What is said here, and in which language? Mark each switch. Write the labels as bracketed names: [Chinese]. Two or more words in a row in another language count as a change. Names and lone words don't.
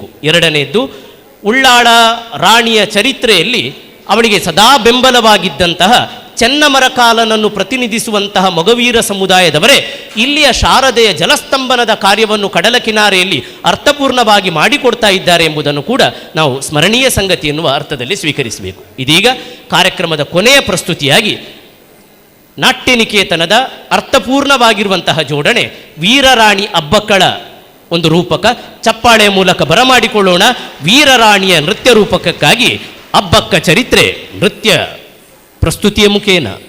[Kannada] ಎರಡನೆಯದ್ದು, ಉಳ್ಳಾಳ ರಾಣಿಯ ಚರಿತ್ರೆಯಲ್ಲಿ ಅವಳಿಗೆ ಸದಾ ಬೆಂಬಲವಾಗಿದ್ದಂತಹ ಚೆನ್ನಮರಕಾಲನನ್ನು ಪ್ರತಿನಿಧಿಸುವಂತಹ ಮೊಗವೀರ ಸಮುದಾಯದವರೇ ಇಲ್ಲಿಯ ಶಾರದೆಯ ಜಲಸ್ತಂಭನದ ಕಾರ್ಯವನ್ನು ಕಡಲ ಕಿನಾರೆಯಲ್ಲಿ ಅರ್ಥಪೂರ್ಣವಾಗಿ ಮಾಡಿಕೊಡ್ತಾ ಇದ್ದಾರೆ ಎಂಬುದನ್ನು ಕೂಡ ನಾವು ಸ್ಮರಣೀಯ ಸಂಗತಿ ಎನ್ನುವ ಅರ್ಥದಲ್ಲಿ ಸ್ವೀಕರಿಸಬೇಕು. ಇದೀಗ ಕಾರ್ಯಕ್ರಮದ ಕೊನೆಯ ಪ್ರಸ್ತುತಿಯಾಗಿ ನಾಟ್ಯನಿಕೇತನದ ಅರ್ಥಪೂರ್ಣವಾಗಿರುವಂತಹ ಜೋಡಣೆ ವೀರರಾಣಿ ಅಬ್ಬಕ್ಕಳ ಒಂದು ರೂಪಕ. ಚಪ್ಪಾಳೆಯ ಮೂಲಕ ಬರಮಾಡಿಕೊಳ್ಳೋಣ ವೀರರಾಣಿಯ ನೃತ್ಯ ರೂಪಕಕ್ಕಾಗಿ ಅಬ್ಬಕ್ಕ ಚರಿತ್ರೆ ನೃತ್ಯ ಪ್ರಸ್ತುತಿಯ ಮುಖೇನ.